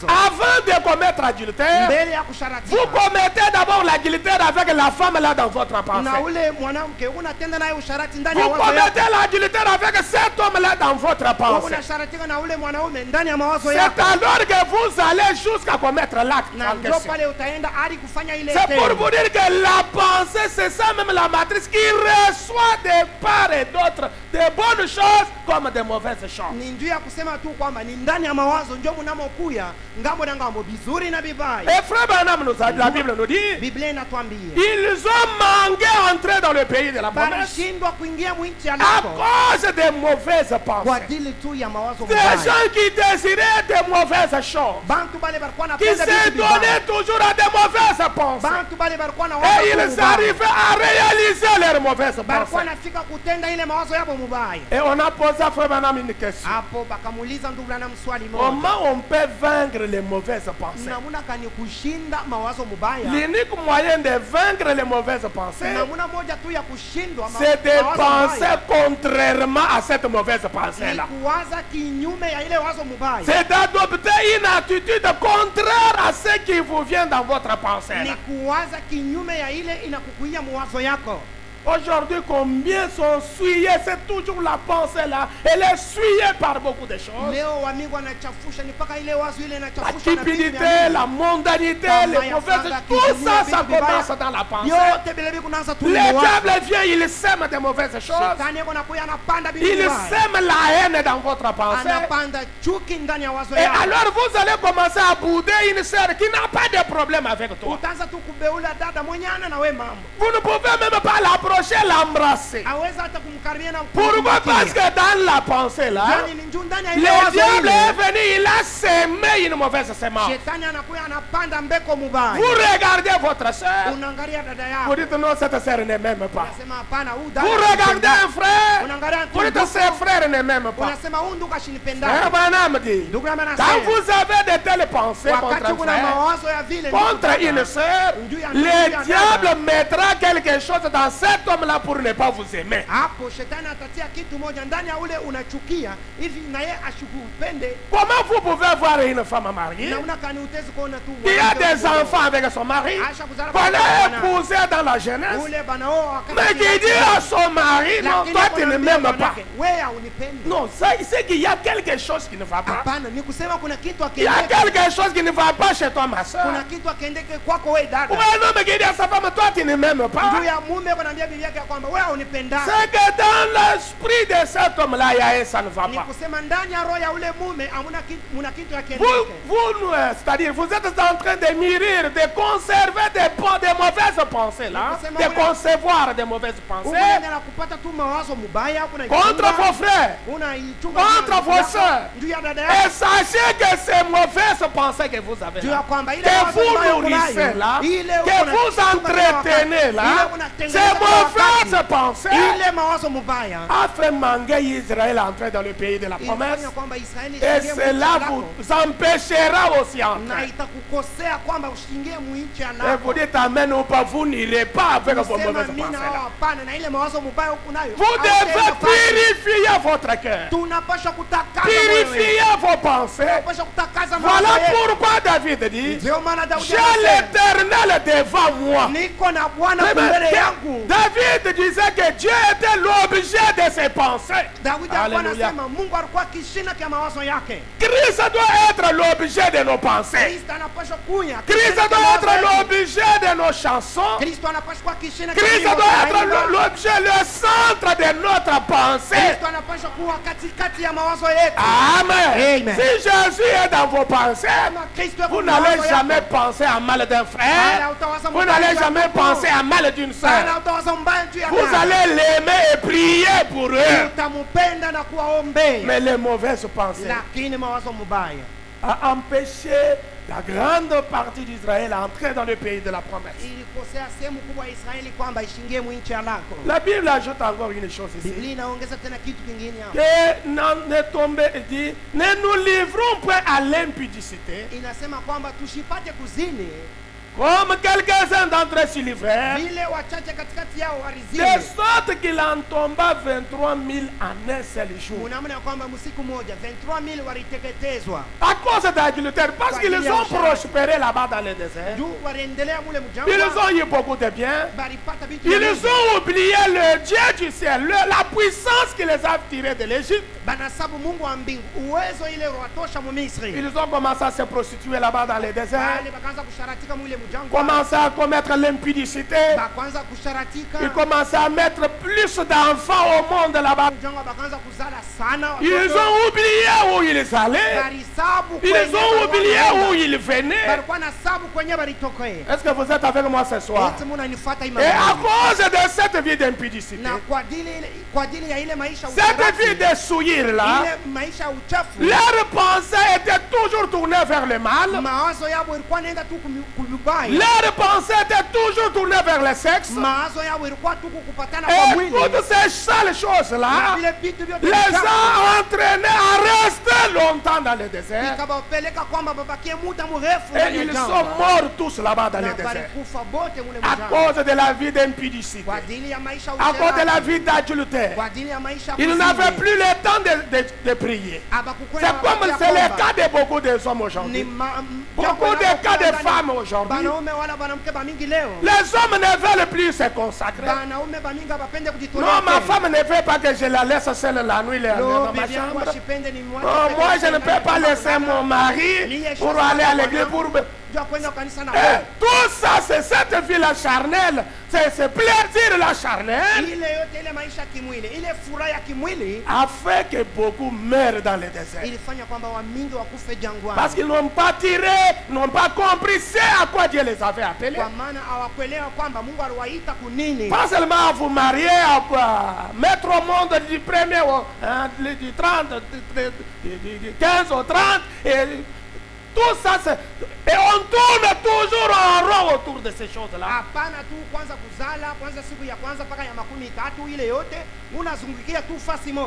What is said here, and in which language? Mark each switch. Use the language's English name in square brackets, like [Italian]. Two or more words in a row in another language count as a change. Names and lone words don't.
[French] Avant de commettre adultère, [Swahili] Mbele ya kusharatika [French] vous commettez d'abord l'adultère avec la femme là dans votre [Swahili] na [French] pensée. [Swahili] ule mwanamke unatenda naye usharati ndani ya [French] Vous [Swahili] wazo yako. [French] commettez l'adultère avec cet homme là dans votre pensée. [Swahili] Unasharatika na ule mwanaume ndani ya mawazo [French] C'est [Swahili] yako, [French] alors que vous allez jusqu'à commettre l'acte [Swahili] na [French] en [Swahili] ndio [French] question. [Swahili] pale utaenda hadi kufanya ile [French] C'est pour [Swahili] tendo. [French] vous dire que la pensée, c'est ça même la matrice qui reçoit de part et d'autre des bonnes choses comme des mauvaises choses. [Swahili] Ni njia ya kusema tu kwamba ni ndani ya mawazo ndio mnamokuya ngambo na ngambo, bizuri na vibaya. [French] Et frère Branham nous a dit, la Bible nous dit, [Swahili] Biblia inatuambia [French] ils ont manqué entrer dans le pays de la promesse [Swahili] banashindwa kuingia mwinchi ya [French] à [Swahili] nako [French] cause des mauvaises [Swahili] kwa [French] pensées. [Swahili] ajili tu ya mawazo [French] Des [Swahili] mabaya. [French] gens qui désiraient des mauvaises choses, [Swahili] Bantu bale balikuwa [French] qui [Swahili] napenda [French] se [Swahili] vitu vibaya. [French] donnaient toujours à des mauvaises pensées. [Swahili] Bantu bale balikuwa na [French] Et [Swahili] wazo [French] ils [Swahili] mubaya. [French] arrivaient à réaliser leurs mauvaises [Swahili] Balikuwa [French] pensées. [Swahili] nafika kutenda ile mawazo yabo mubaya. [French] Et on a posé à frère Branham une question. [Swahili] Hapo bakamuuliza ndugu na mswali moja, [French] Comment on peut vaincre les mauvaises pensées? [Swahili] namuna kani kushinda mawazo mubaya? [French] L'unique moyen de vaincre les mauvaises pensées, [Swahili] Namuna moja tu ya kushindwa [French] c'est de [Swahili] mawazo [French] penser [Swahili] mubaya [French] contrairement à cette mauvaise [Swahili] ni [French] pensée-là. [Swahili] kuwaza kinyume ya ile wazo mubaya, [French] C'est d'adopter une attitude contraire à ce qui vous vient dans votre [Swahili] ni [French] pensée-là. [Swahili] kuwaza kinyume ya ile inakukuia mawazo yako. [French] Aujourd'hui, combien sont souillés? C'est toujours la pensée-là. Elle est souillée par beaucoup de choses. [Swahili] Leo wamingi wanachafusha ni mpaka ile wazo ile [French] La [Swahili] inachafusha na vitu vya [French] cupidité, [Swahili] mingi. [French] la mondanité, les mauvaises, tout ça, ça commence dans la pensée. [Swahili] Yote vile vile kunaanza tu [French] Le [Swahili] ni mawazo. [French] diable vient, il sème des mauvaises choses. [Swahili] Shetani yako nakuya anapanda vitu [French] Il [Swahili] vibaya. [French] sème la haine dans votre pensée. [Swahili] Anapanda chuki ndani ya wazo [French] Et [Swahili] yako. [French] alors vous allez commencer à bouder une sœur qui n'a pas de problème avec toi. [Swahili] Utaanza tu kubeula dada mwenye ana na we mambo. [French] Vous ne pouvez même pas l'approcher, l'embrasser. [Swahili] Aweza hata kumkaribia na [French] Pourquoi? Parce que dans la pensée là, [Swahili] yani ni njoo ndani ya ile [French] le [Swahili] wazo [French] diable est [Swahili] ile. [French] venu, il a semé une mauvaise semence. [Swahili] Shetani anakuya anapanda mbeko mubaya. [French] Vous regardez votre sœur, [Swahili] Unaangalia dada [French] vous [Swahili] yako. [French] dites non, cette sœur ne m'aime pas. [Swahili] Unasema hapana, huyu dada. [French] Vous regardez un frère, [Swahili] Unaangalia [French] vous dites ses frères ne m'aiment pas. [Swahili] unasema huyu ndugu ashinipenda. [French] Frère Branham dit, [Swahili] Ndugu na maana [French] quand vous avez de telles pensées [Swahili] wakati [French] contre un [Swahili] kuna [French] frère, [Swahili] mawazo ya vile [French] contre une sœur, le diable mettra quelque chose dans cette cet homme-là pour ne pas vous aimer. [Swahili] hapo shetani atatia kitu moja ndani ya ule unachukia hivi na yeye ashikupende. [French] Comment vous pouvez voir une femme mariée [Swahili] Na unakani utezi kuona tu [French] qui a des enfants avec son mari, qu'on a épousé dans la jeunesse, [Swahili] ule bana wao [French] mais qui dit à son mari, non, toi tu ne m'aimes pas. [Swahili] wewe unipendi. [French] Non, c'est qu'il y a quelque chose qui ne va pas. [Swahili] Hapana, ni kusema kuna kitu [French] Il y a [Swahili] akiendeke. [French] quelque chose qui ne va pas chez toi, ma soeur. [Swahili] Kuna kitu akiendeke kwako wewe dada. [French] Ou un homme qui dit à sa femme, toi tu ne m'aimes pas. [Swahili] Juu ya mume kunaambia bibi yake kwamba wewe unipenda. [French] C'est que dans l'esprit de cet homme-là, il y a un ça ne va [Swahili] Ni [French] pas. [Swahili] kusema ndani ya roho ya ule mume hamuna kitu, muna kitu [French] Vous, [Swahili] akiendeke. [French] c'est-à-dire, vous êtes en train de mûrir, de conserver des mauvaises pensées là, de concevoir des mauvaises pensées [Swahili] Unaenda kupata tu mawazo mubaya hapo na [French] contre vos frères, [Swahili] unaichunga [French] contre vos soeurs. [Swahili] juu ya dada [French] Et [Swahili] yako. [French] sachez que ces mauvaises pensées que vous avez [Swahili] Juu ya [French] là, [Swahili] kwamba ile [French] que [Swahili] mawazo ambayo [French] vous nourrissez [Swahili] unayo, [French] là, [Swahili] ile [French] que vous entretenez là, ces mauvaises pensées [Swahili] ile mawazo mubaya [French] a fait manquer Israël à entrer dans le pays de la promesse. [Swahili] inafanya kwamba Israeli [French] Et [Swahili] ishingie [French] cela [Swahili] mwinchi [French] vous [Swahili] lako, [French] empêchera aussi à [Swahili] na [French] entrer. [Swahili] itakukosea kwamba ushingie mwinchi [French] Et [Swahili] lako. [French] vous dites amen ou pas, vous n'irez pas avec vos [Swahili] Kusema [French] mauvaises [Swahili] amina [French] pensées [Swahili] au [French] là. [Swahili] hapana na ile mawazo mubaya huko nayo. [French] Vous devez purifier votre cœur. [Swahili] Tunapaswa kutakaza moyo wetu. [French] Purifier vos pensées. [Swahili] Tunapaswa kutakaza mawazo [French] Voilà [Swahili] yetu. [French] pourquoi David dit, [Swahili] Ndio maana Daudi [French] j'ai [Swahili] anasema, [French] l'Éternel devant moi. [Swahili] niko na Bwana [French] Mais [Swahili] mbele yangu. [French] David disait que Dieu était l'objet de ses pensées. [Swahili] Daudi alikuwa [French] Alléluia. [Swahili] anasema Mungu alikuwa kishina kia mawazo yake. [French] Christ doit être l'objet de nos pensées. [Swahili] Kristo anapaswa kuya. [French] Christ [Swahili] kishina kia [French] doit [Swahili] mawazo [French] être [Swahili] yetu. [French] l'objet de nos chansons. [Swahili] Kristo anapaswa kuwa kishina kia [French] Christ [Swahili] mawazo [French] doit être [Swahili] yetu. [French] l'objet, le centre de notre pensée. [Swahili] Kristo anapaswa kuwa katikati ya mawazo yetu. [French] Amen. [Swahili] Amen. [French] Si Jésus est dans vos pensées, [Swahili] Kama Kristo yuko [French] vous [Swahili] kwa mawazo [French] n'allez [Swahili] yako, [French] jamais penser à mal d'un frère. Vous n'allez jamais penser à mal d'une [Swahili] Bana [French] soeur. [Swahili] utawaza mbaya juu ya [French] Vous [Swahili] dada. [French] allez l'aimer et prier pour eux. [Swahili] Utamupenda na kuwaombea. [French] Mais les mauvaises pensées [Swahili] Lakini mawazo mubaya [French] a empêché la grande partie d'Israël à entrer dans le pays de la promesse. [Swahili] ilikosea sehemu kubwa ya Israeli kwamba ishingie mwinchi lako. [French] La Bible ajoute encore une chose ici. [Swahili] Biblia inaongeza tena kitu kingine hapo. [French] Que ne tombez, dit, ne nous livrons point à l'impudicité, [Swahili] Inasema kwamba tushipate kuzini [French] comme quelques-uns d'entre eux s'y livrèrent, [Swahili] vile wachache katikati yao [French] de [Swahili] warizini. [French] sorte qu'il en tomba 23 000 en un seul jour. [Swahili] Unaona ya kwamba msiku moja 23,000 waliteketezwa. [French] À cause d'adultère, parce qu'ils ont prospéré là-bas dans le désert. [Swahili] Juu waliendelea mule [French] Ils [Swahili] mjangwa. [French] ont eu beaucoup de biens. [Swahili] Baripata vitu [French] Ils [Swahili] vingi. [French] ont oublié le Dieu du ciel, la puissance qui les a tirés de l'Égypte. [Swahili] Banasabu Mungu wa mbingu. Uwezo ile watosha mu Misri. [French] Ils ont commencé à se prostituer là-bas dans le désert, [Swahili] Bale bakaanza kusharatika mule mjangwa. [French] commencé à commettre l'impudicité. [Swahili] Bakaanza kusharatika. [French] Ils commençaient à mettre plus d'enfants au monde là-bas. [Swahili] Mjangwa bakaanza kuzala sana. [French] Ils ont oublié où ils allaient. [Swahili] Barisabu [French] Ils [Swahili] kwenye [French] ont oublié [Swahili] wanaenda. [French] où ils venaient. [Swahili] Balikuwa na sabu kwenye balitokea. [French] Est-ce que vous êtes avec moi ce soir? [Swahili] Eti munanifuata [French] Et à [Swahili] imani. [French] cause de cette vie d'impudicité, [Swahili] Na kwa ajili ya ile maisha [French] cette vie [Swahili] uchafu, [French] de souillir là, [Swahili] ile maisha ya uchafu, [French] leurs pensées étaient toujours tournées vers le mal. [Swahili] mawazo yao ilikuwa naenda tu kubaya. [French] Leurs pensées étaient toujours tournées vers le sexe. [Swahili] Mawazo yao ilikuwa tu kupatana kwa [French] Et [Swahili] mwili. [French] toutes ces sales [Swahili] Na [French] choses-là [Swahili] vile vitu vyote [French] les [Swahili] vichafu, [French] a entraînés à rester longtemps dans le désert. [Swahili] ikawapeleka kwamba babakie muda mrefu [French] Et [Swahili] ndani ya [French] ils [Swahili] jangwa. [French] sont morts tous là-bas dans [Swahili] Na [French] le désert. [Swahili] balikufa bote mule [French] À [Swahili] mjangwa. [French] cause de la vie d'impudicité. [Swahili] Kwa ajili ya maisha [French] À cause de la [Swahili] uchafu, [French] vie d'adultère. [Swahili] kwa ajili ya maisha [French] Ils [Swahili] kuzini. [French] n'avaient plus le temps de prier. [Swahili] Abakukwenda [French] C'est comme [Swahili] wakati [French] c'est [Swahili] ya [French] le [Swahili] kwamba [French] cas de beaucoup de hommes [Swahili] ni [French] aujourd'hui. [Swahili] jambo [French] Beaucoup de [Swahili] linalokuwa [French] cas de [Swahili] ndani- [French] femmes aujourd'hui. [Swahili] Banaume wala banamke bamingi leo. [French] Les hommes ne veulent plus se consacrer. [Swahili] Banaume bamingi abapende [French] Non, [Swahili] kujitolea. [French] ma femme ne veut pas que je la laisse seule la nuit [Swahili] Lo, [French] dans ma [Swahili] bibi yangu [French] chambre. [Swahili] ashipende ni mwache [French] Oh, [Swahili] peke [French] moi, [Swahili] yake [French] je ne [Swahili] ndani [French] peux [Swahili] ya [French] pas [Swahili] nyumba [French] laisser [Swahili] kulala. [French] mon mari pour aller à l'église pour... [Swahili] Jua kwenda kanisa na [French] Eh, [Swahili] wewe. [French] tout ça, c'est cette vie-là charnelle. C'est plaisir la charnelle. [Swahili] Ile yote ile maisha ya kimwili, ile furaha ya kimwili [French] A fait que beaucoup meurent dans le désert. [Swahili] ilifanya kwamba wamingi wakufe jangwani. [French] Parce qu'ils n'ont pas tiré, n'ont pas compris ce à quoi Dieu les avait appelés. Kwa maana hawakuelewa kwamba Mungu aliwaita kunini. Pas seulement à vous marier, à mettre au monde du 1er au du 30, du 15 au 30, et Tout ça, c'est... Et on tourne toujours en rond autour de ces choses-là. [Swahili] Hapana tu kwanza kuzala, kwanza siku ya kwanza mpaka ya 3 ile yote unazungukia tu fasi moja.